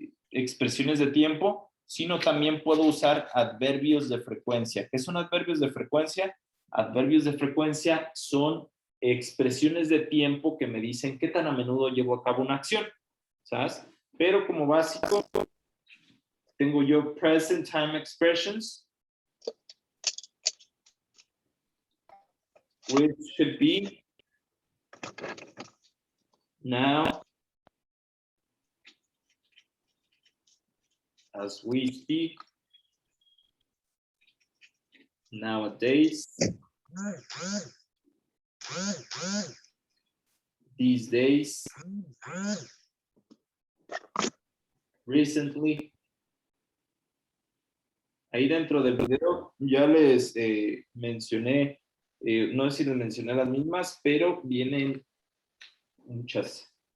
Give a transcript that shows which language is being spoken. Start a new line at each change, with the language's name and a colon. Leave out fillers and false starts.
Spanish: Expresiones de tiempo, sino también puedo usar adverbios de frecuencia. ¿Qué son adverbios de frecuencia? Adverbios de frecuencia son expresiones de tiempo que me dicen qué tan a menudo llevo a cabo una acción, ¿sabes? Pero como básico, tengo yo
English: present time expressions, which should be now, as we speak, nowadays, these days, recently.
Spanish: Ahí dentro del video ya les mencioné, no sé si les mencioné las mismas, pero vienen muchas.